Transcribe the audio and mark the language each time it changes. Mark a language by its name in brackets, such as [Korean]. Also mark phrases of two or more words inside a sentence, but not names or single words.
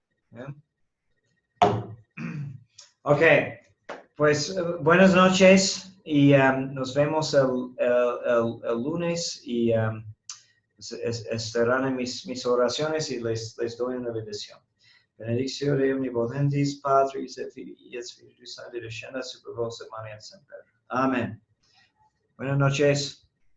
[Spanish] ¿Eh? Ok, pues buenas noches. y nos vemos el lunes y estarán en mis oraciones y les doy una bendición. [Latin] Benedictio Dei omnipotentis, Patris et Filii et Spiritus Sancti, descendat super vos et manet semper. [Spanish] Amen. Buenas noches.